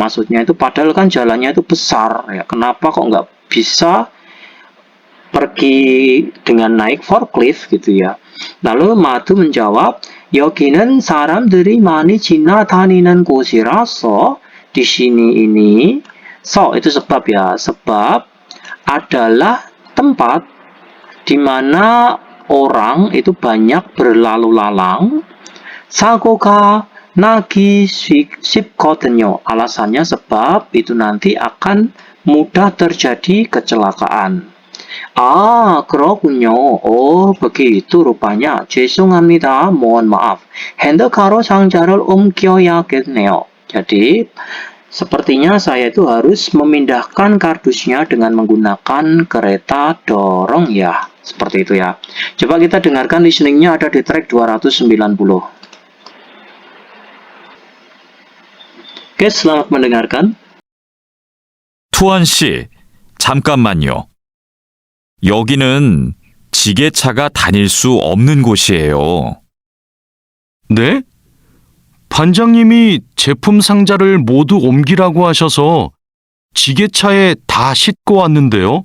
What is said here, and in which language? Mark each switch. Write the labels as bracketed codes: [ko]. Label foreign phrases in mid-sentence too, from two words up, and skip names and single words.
[id] Maksudnya itu padahal kan jalannya itu besar ya. Kenapa kok nggak bisa pergi dengan naik forklift gitu ya. Lalu Madu menjawab, [ko] 여기는 사람들이 많이 지나다니는 곳이라서. [id] Di sini ini itu sebab ya. Sebab adalah tempat di mana orang itu banyak berlalu lalang. [ko] 사고가 나기 쉽거든요. [id] Alasannya sebab itu nanti akan mudah terjadi kecelakaan. 그렇군요. Oh, begitu rupanya. 죄송합니다. mohon maaf. [ko] 핸드카로 상자를 옮겨야겠네요. [id] Jadi, sepertinya saya itu harus memindahkan kardusnya dengan menggunakan kereta dorong ya. Seperti itu ya. Coba kita dengarkan listeningnya ada di track 290. Oke, selamat mendengarkan. [ko] 투안 씨, 잠깐만요. 여기는 지게차가 다닐 수 없는 곳이에요. 네? 반장님이 제품 상자를 모두 옮기라고 하셔서 지게차에 다 싣고 왔는데요.